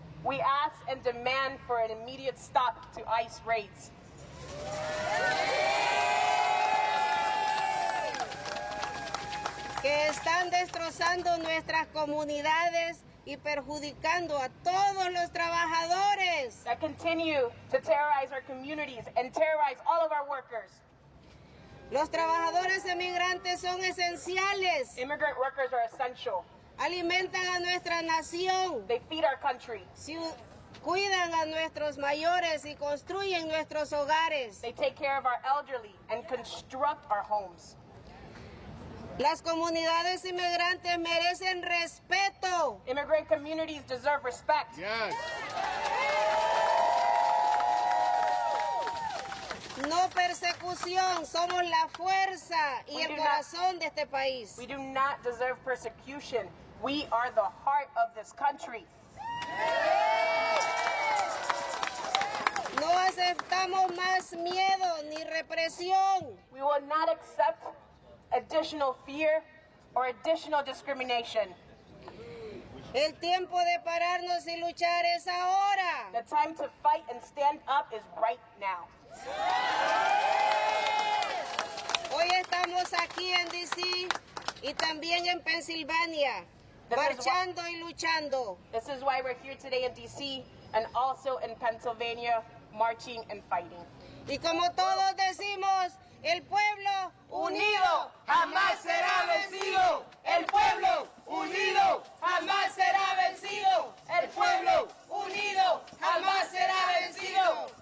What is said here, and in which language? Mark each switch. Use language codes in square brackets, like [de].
[en] We ask and demand for an immediate stop to ICE raids. [es] Que están destrozando nuestras comunidades y perjudicando a todos los trabajadores. [en] That continue to terrorize our communities and terrorize all of our workers. [es] Los trabajadores emigrantes son esenciales. [en] Immigrant workers are essential. [es] Alimentan a nuestra nación. [en] They feed our country. [es] Cuidan a nuestros mayores y construyen nuestros hogares. [en] They take care of our elderly and construct our homes. [es] Las comunidades inmigrantes merecen respeto. [en] Immigrant communities deserve respect. Yes. [es] No persecución, somos la fuerza y el corazón de este país. [en] We do not deserve persecution. We are the heart of this country. [es] No aceptamos más miedo ni represión. [en] We will not accept additional fear or additional discrimination. [es] El tiempo de pararnos y luchar es ahora. [en] The time to fight and stand up is right now. [es] Hoy estamos aquí en DC y también en Pensilvania, marchando y luchando. [en] This is why we're here today in DC and also in Pennsylvania, marching and fighting. [es] Y como todos decimos, el pueblo unido jamás será vencido. El pueblo unido jamás será vencido. El pueblo unido jamás será vencido.